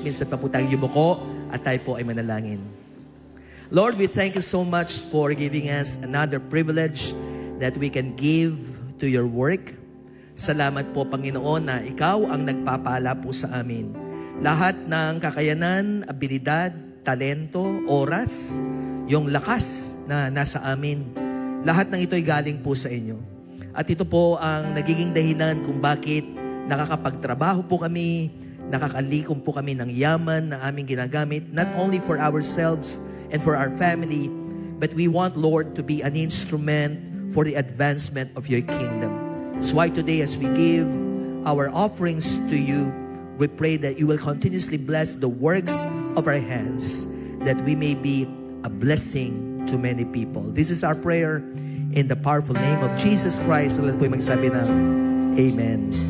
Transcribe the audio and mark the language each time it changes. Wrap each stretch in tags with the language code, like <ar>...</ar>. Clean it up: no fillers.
<tl>Minsan pa po tayong yumuko at tayo po ay manalangin.</tl> <en>Lord, we thank you so much for giving us another privilege that we can give to your work.</en> <tl>Salamat po, Panginoon, na ikaw ang nagpapala po sa amin. Lahat ng kakayanan, abilidad, talento, oras, yung lakas na nasa amin, lahat ng ito ay galing po sa inyo. At ito po ang nagiging dahilan kung bakit nakakapagtrabaho po kami, nakakalikom po kami ng yaman na aming ginagamit,</tl> <en>not only for ourselves and for our family, but we want, Lord, to be an instrument for the advancement of your kingdom. That's why today as we give our offerings to you, we pray that you will continuously bless the works of our hands, that we may be a blessing to many people. This is our prayer in the powerful name of Jesus Christ.</en> <tl>Alam po yung magsabi ng Amen.</tl>